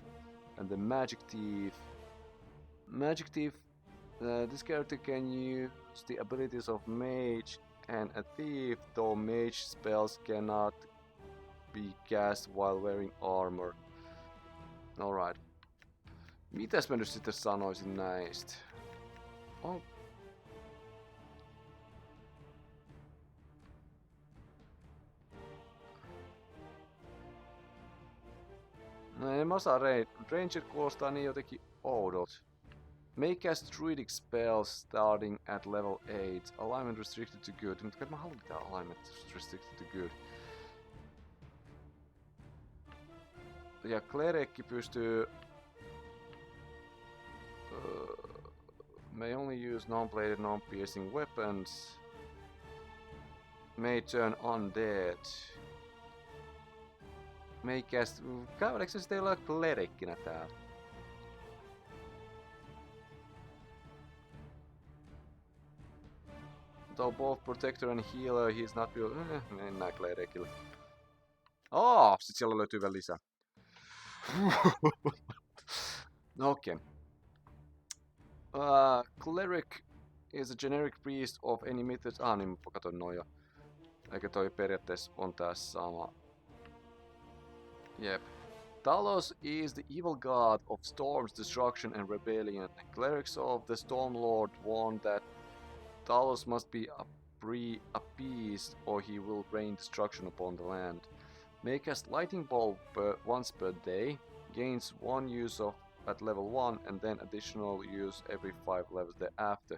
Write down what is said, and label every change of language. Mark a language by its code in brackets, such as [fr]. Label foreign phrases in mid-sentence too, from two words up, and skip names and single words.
[en] And the Magic Thief. Magic Thief, this character can use the abilities of mage and a thief, though mage spells cannot be cast while wearing armor. Alright. [fi] Mitäs mä nyt sitten sanoisin näistä? [en] Oh. [fi] No en mä osaa Ranger kuulostaa niin jotenkin oudot. [en] May cast druidic spells starting at level 8. Alignment restricted to good. [fi] Mutta mä haluan pitää [en] alignment restricted to good. [fi] Ja Clericki pystyy... [en] may only use non-bladed, non-piercing weapons. May turn undead. May cast... [fi] Oliko se sitten jollain Clerickinä täällä? [en] Though both protector and healer, he is not built... [fi] Mennään Clericille. Sit siellä löytyy vielä lisää. [en] Okay. Cleric is a generic priest of any method. [fi] Niin mä katsoin noin jo. Eikä toi periaatteessa on tää sama. [en] Yep. Talos is the evil god of storms, destruction and rebellion. Clerics of the Storm Lord warn that Talos must be appeased or he will rain destruction upon the land. May cast Lightning Bolt once per day, gains 1 use of at level 1 and then additional use every 5 levels thereafter.